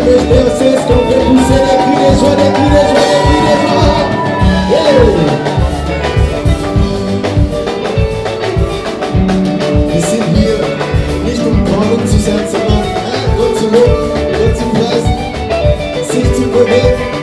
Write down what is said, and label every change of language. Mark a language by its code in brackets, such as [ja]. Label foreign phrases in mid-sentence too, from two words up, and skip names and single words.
[de] möchte, es ist [fr] qu'on peut pousser des cris de joie, des cris de joie, des cris de joie. Hey! [de] Wir sind hier nicht um Trauung zu sein, sondern Gott zu loben, Gott zu preisen, sich zu bewegen.